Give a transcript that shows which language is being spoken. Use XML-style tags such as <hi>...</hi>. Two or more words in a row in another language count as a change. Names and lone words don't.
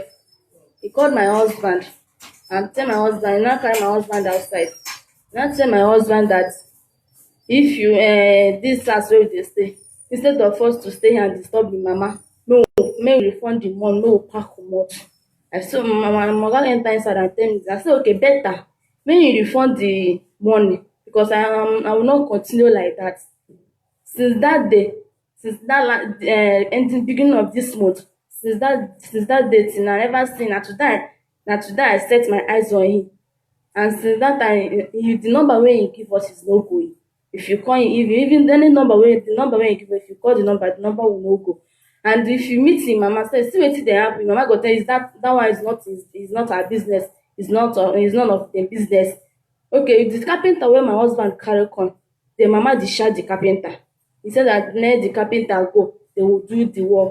<pcm>He called my husband and tell my husband, he now carry my husband outside. He now tell my husband that if you this house wey we dey stay, instead of us to stay here and disturb the mama, make we refund the money, make we pack comot. I say my oga enter inside and tell me, I say okay, better make you refund the money, because I will not continue like that. Since that day, since that ending beginning of this month, since that day till now, I never seen. Na today I set my eyes on him, and since that time, the number wey he give us is no going. If you call him, if you even any number wey the number wey he give us, if you call the number will no go. And if you meet him mama, say see wetin dey happen, mama go tell you that one is not her business, is none of dem business. Okay, the carpenter wey my husband carry come, the mama discharge the carpenter. He said that let the carpenter go, they will do the work.</pcm>